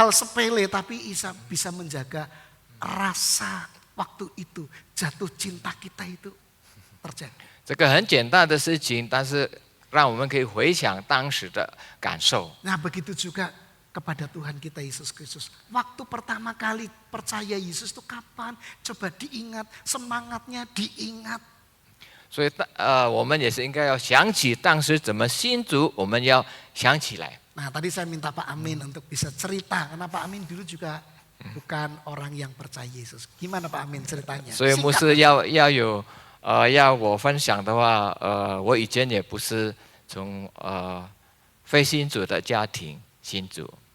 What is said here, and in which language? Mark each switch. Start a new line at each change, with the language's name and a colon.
Indonesian: sepele tapi bisa menjaga rasa waktu itu jatuh cinta kita itu terjaga.
Chinese: 这个很简单的事情，但是让我们可以回想当时的感受。
Indonesian: Nah begitu juga kepada Tuhan kita Yesus Kristus. Waktu pertama kali percaya Yesus itu kapan? Coba diingat, semangatnya diingat.
Chinese: 所以我们也是应该要想起当时怎么信主，我们要想起来。
Indonesian: Nah tadi saya minta Pak Amin untuk bisa cerita. Karena Pak Amin dulu juga bukan orang yang percaya Yesus. Gimana Pak Amin ceritanya?
Chinese: 所以牧师要我分享的话，我以前也不是从非信主的家庭信主。